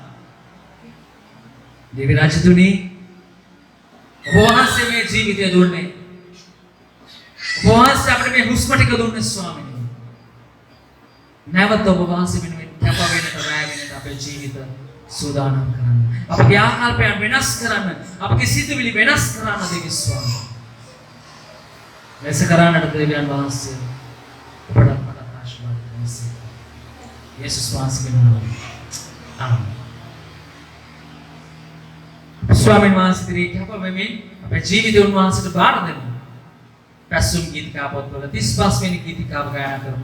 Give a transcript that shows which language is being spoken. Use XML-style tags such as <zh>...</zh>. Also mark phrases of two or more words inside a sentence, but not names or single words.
<si>දෙවි රජතුනි, ඔබ වහන්සේ මේ ජීවිතය දුන්නේ. ඔබ වහන්සේ අපිට මේ හුස්ම ටික දුන්නේ ස්වාමීනි. නැවත ඔබ වහන්සේ වෙනුවෙන් කැප වෙන්නට, රැ වෙන්නට අපේ ජීවිත සූදානම් කරන්න. අපගේ ආකල්පයන් වෙනස් කරන්න, අපගේ සිතුවිලි වෙනස් කරන්න දෙවි ස්වාමීනි. එසේ කරන්න දෙවියන් वහන්සේ ඔබට මට ආශිර්වාද කරනවා. යේසුස් වහන්සේගේ නාමයෙන්. ආමේන්. ස්වාමීන් වහන්සේ දිරික අප මෙමින් අපේ ජීවිතය උන්වහන්සේට බාර දෙමු. පැසුම් ගීතිකා පොත්වල 35 වෙනි ගීතිකාව ගායනා කරමු.</si>